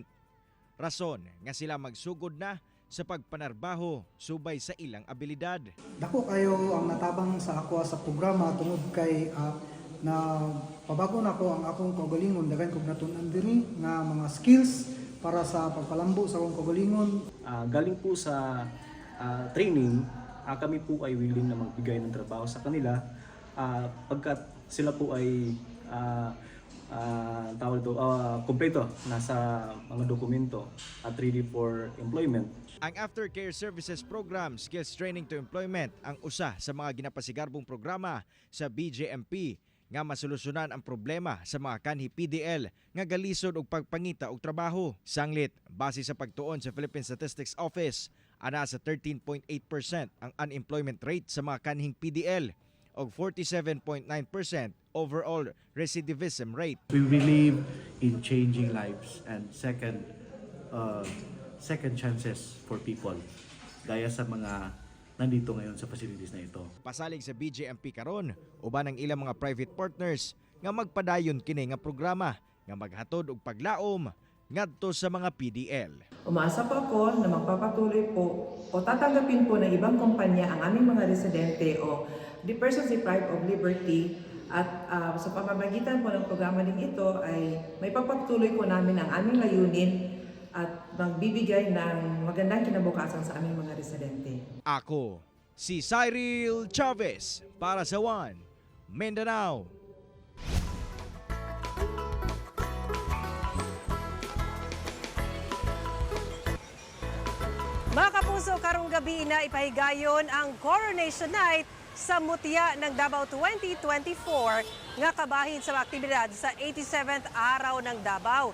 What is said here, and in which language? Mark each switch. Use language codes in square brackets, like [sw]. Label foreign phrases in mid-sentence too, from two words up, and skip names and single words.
[ceb] Rason nga sila magsugod na sa pagpanarbaho subay sa ilang abilidad. Dako kayo ang natabang sa ako sa programa tungod kay na pabago na ko ang akong kaugalingon, daghan kog natun-an diri nga mga skills para sa pagpalambo sa akong kaugalingon. [tl] Galing po sa training, kami po ay willing na magbigay ng trabaho sa kanila pagkat sila po ay kompleto nasa mga dokumento at [en] ready for employment. [ceb] Ang Aftercare Services Program Skills Training to Employment ang usa sa mga ginapasigarbong programa sa BJMP nga masolusyonan ang problema sa mga kanhi PDL nga galisod og pagpangita og trabaho. Sanglit, base sa pagtuon sa Philippine Statistics Office, ana sa 13.8% ang [en] unemployment rate [ceb] sa mga kanhing PDL og 47.9% [en] overall recidivism rate. We believe in changing lives and second chances for people [tl] gaya sa mga nandito ngayon sa facilities na ito. [ceb] Pasalig sa BJMP karon, uban ang ilang mga [en] private partners [ceb] nga magpadayon kini nga programa nga maghatod og paglaom ngadto sa mga PDL. [tl] Umaasa po ako na magpapatuloy po o tatanggapin po ng ibang kumpanya ang aming mga residente o [en] the persons deprived of liberty [tl] at sa pamamagitan po ng programa din ito ay may pagpapatuloy po namin ang aming layunin at magbibigay ng magandang kinabukasan sa aming mga residente. [ceb] Ako, si Cyril Chavez para sa One Mindanao. Mga kapuso, karong gabi na ipahigayon ang Coronation Night sa Mutya ng Davao 2024 nga kabahin sa aktibidad sa 87th araw ng Davao.